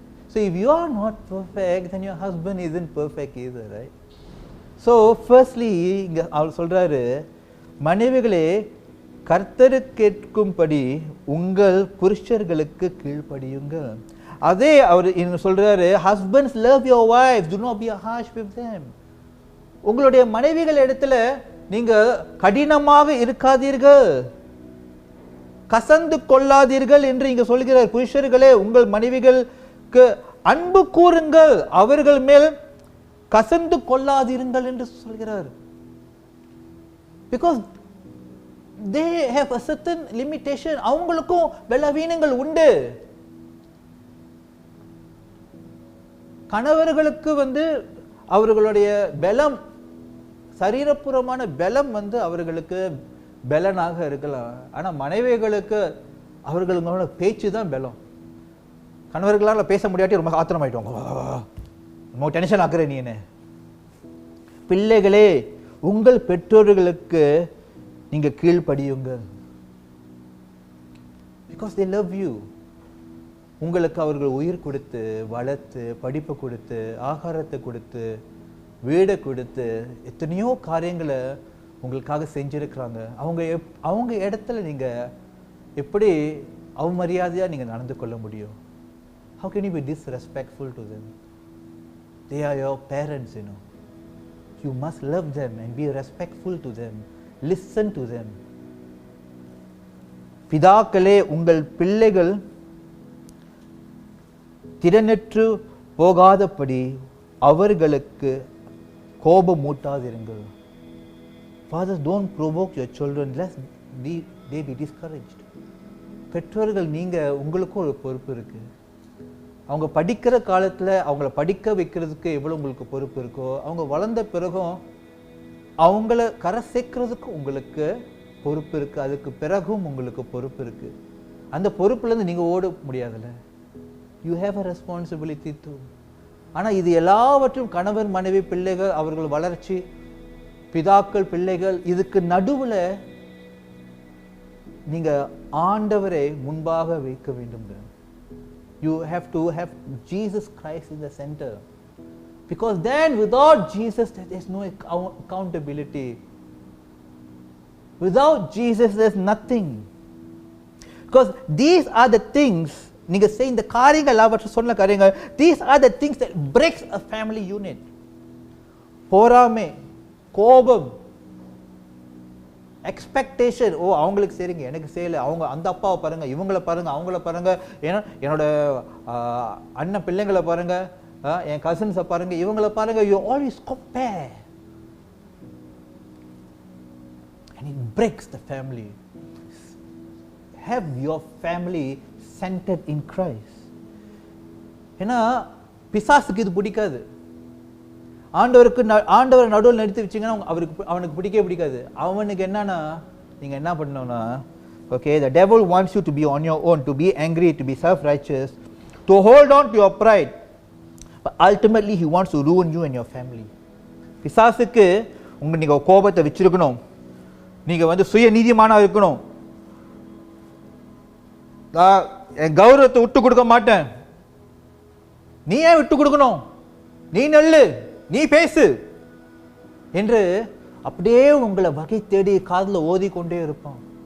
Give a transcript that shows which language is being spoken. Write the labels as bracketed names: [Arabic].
[English] So if you are not perfect, then your husband isn't perfect either, right? So firstly [Tamil] இங்க அவர் சொல்றாரு, மனைவிகளே கர்த்தருக்கு கேட்கும்படி உங்கள் புருஷர்களுக்கு கீழ்ப்படியுங்கள். அதே அவர் சொல்றாரு, [English] husbands love your wives, do not be harsh with them. [Tamil] உங்களுடைய மனைவிகள் இடத்துல நீங்க கடினமாக இருக்காதீர்கள், கசந்து கொள்ளாதீர்கள் என்று இங்க சொல்கிறார். புருஷர்களே, உங்கள் மனைவிகளுக்கு அன்பு கூறுங்கள், அவர்கள் மேல் கசந்து கொள்ளாதீர்கள் என்று சொல்கிறார். [English] Because they have a certain limitation. [Tamil] அவங்களுக்கும் பலவீனங்கள் உண்டு. கணவர்களுக்கு அவர்களுடைய பலம், சரீரபூர்வமான பலம் அவர்களுக்கு பலனாக இருக்கலாம். ஆனா மனைவிகளுக்கு அவர்களோட பேச்சு தான் பலம். கணவர்களால் பேச முடியாட்டி ரொம்ப ஆத்திரமாயிட்டோம், ரொம்ப டென்ஷன் ஆக்குற நீ என்ன. பிள்ளைகளே, உங்கள் பெற்றோர்களுக்கு நீங்க கீழ்ப்படியுங்கள். [English] Because they love you. [Tamil] உங்களுக்கு அவர்கள் உயிர் கொடுத்து வளர்த்து படிப்பு கொடுத்து ஆகாரத்தை கொடுத்து வீடை கொடுத்து எத்தனையோ காரியங்களை உங்களுக்காக செஞ்சிருக்கிறாங்க. அவங்க இடத்துல நீங்க எப்படி அவமரியாதையா நீங்க நடந்து கொள்ள முடியும்? [English] How can you be disrespectful to them? They are your parents, you know. You must love them and be respectful to them. Listen to them. [Tamil] பிதாக்களே, உங்கள் பிள்ளைகள் திடனற்று போகாதபடி அவர்களுக்கு கோபமூட்டாதிருங்கள். [English] Fathers, don't provoke your children lest they be discouraged. [Tamil] பெற்றோர்கள் நீங்க உங்களுக்கும் ஒரு பொறுப்பு இருக்கு. அவங்க படிக்கிற காலத்துல அவங்கள படிக்க வைக்கிறதுக்கு எவ்வளவு உங்களுக்கு பொறுப்பு இருக்கோ, அவங்க வளர்ந்த பிறகும் அவங்கள கரை சேர்க்கிறதுக்கு உங்களுக்கு பொறுப்பு இருக்கு. அதுக்கு பிறகும் உங்களுக்கு பொறுப்பு இருக்கு. அந்த பொறுப்புல இருந்து நீங்க ஓட முடியாதுல்ல. [English] You have a responsibility too. [Tamil] ஆனா இது எல்லாவற்றும் கணவர் மனைவி பிள்ளைகள் அவர்கள் வளர்ச்சி பிதாக்கள் பிள்ளைகள் இதுக்கு நடுவுல நீங்க ஆண்டவரை முன்பாக வைக்க வேண்டும். [English] You have to have Jesus Christ in the center, because then without Jesus there is no accountability. Without Jesus there is nothing. Because these are the things [Tamil] நீங்க [English] say [Tamil] இந்த காரியங்கள் எல்லாவற்றையும் சொன்ன காரியங்கள், [English] these are the things that breaks a family unit. [Tamil] பொறாமை, கோபம், expectation. ஓ அவங்களுக்கு சரிங்க எனக்கு செய்யல, அவங்க அந்த அப்பாவை பாருங்க இவங்களை பாருங்க அவங்கள பாருங்க, ஏன்னா என்னோட அண்ணன் பிள்ளைங்களை பாருங்க என் கசின்ஸை பாருங்க இவங்களை பாருங்க. [English] You always compare and it breaks the family. Have your family centered in Christ. [Tamil] ஏன்னா பிசாசுக்கு இது பிடிக்காது. ஆண்டவர் நடுவில் நிறுத்தி வச்சிங்கன்னா அவனுக்கு பிடிக்கவே பிடிக்காது. அவனுக்கு என்னன்னா நீங்க என்ன பண்ணணும்னா [English] Okay, the devil wants you to be on your own, to be angry, to be self-righteous, to hold on to your pride. But ultimately he wants to ruin you and your family. [Tamil] பிசாசுக்கு நீங்க கோபத்தை வச்சிருக்கணும், நீங்க சுய நீதிமானா இருக்கணும், என் கௌரவத்தை விட்டு கொடுக்க மாட்டேன், நீ ஏன் விட்டு கொடுக்கணும், நீ நெல்லு, நீ பேசு என்று அப்படியே உங்களை வகை தேடி காதில் ஓதி கொண்டே இருப்பான்.